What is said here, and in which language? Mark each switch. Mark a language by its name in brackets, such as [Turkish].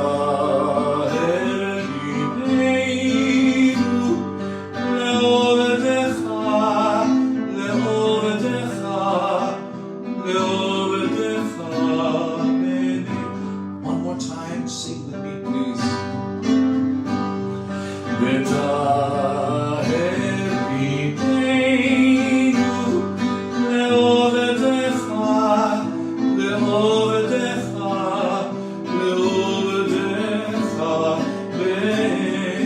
[Hebrew] ותהר ליבנו לעובדך, לעובדך, לעובדך באמת. [English] One more time, sing with me, please. [Hebrew] ותהר ליבנו לעובדך, לעובדך, לעובדך באמת.